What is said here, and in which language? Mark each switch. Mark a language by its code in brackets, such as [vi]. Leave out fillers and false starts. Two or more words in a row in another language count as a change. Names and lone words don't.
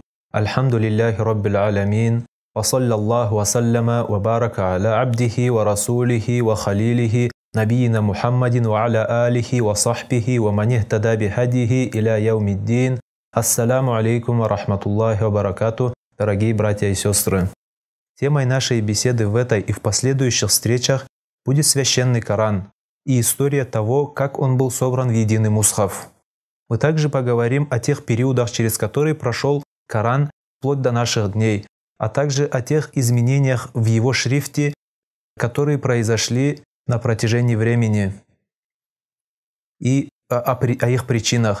[ar] الحمد لله رب العالمين. وصلى الله وسلم وبارك على عبده ورسوله وخليله نبينا محمد وعلى آله وصحبه ومن اهتدى بهديه إلى يوم الدين. السلام عليكم ورحمة الله وبركاته, [ru] дорогие братья и сестры. Темой нашей беседы в этой и в последующих встречах будет священный Коран и история того, как он был собран в единый мусхаф. Мы также поговорим о тех периодах, через которые прошел Коран вплоть до наших дней, а также о тех изменениях в его шрифте, которые произошли на протяжении времени, и о их причинах.